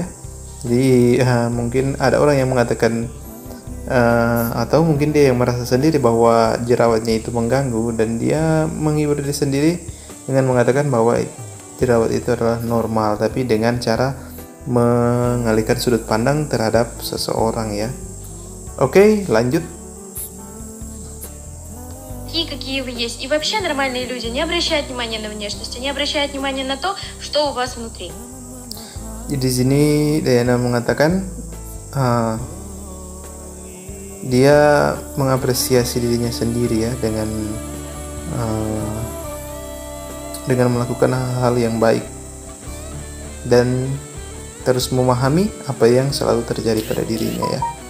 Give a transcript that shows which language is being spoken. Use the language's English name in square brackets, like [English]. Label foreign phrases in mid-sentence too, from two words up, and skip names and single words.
[Indonesian] Jadi mungkin ada orang yang mengatakan atau mungkin dia yang merasa sendiri bahwa jerawatnya itu mengganggu, dan dia menghibur diri sendiri dengan mengatakan bahwa jerawat itu adalah normal, tapi dengan cara mengalihkan sudut pandang terhadap seseorang ya. Oke, lanjut. [Russian] Какие вы есть. И вообще нормальные люди не обращают внимания на внешность, они обращают внимание на то, что у вас внутри. [Indonesian] Di sini Diana mengatakan dia mengapresiasi dirinya sendiri ya dengan melakukan hal-hal yang baik dan terus memahami apa yang selalu terjadi pada dirinya ya.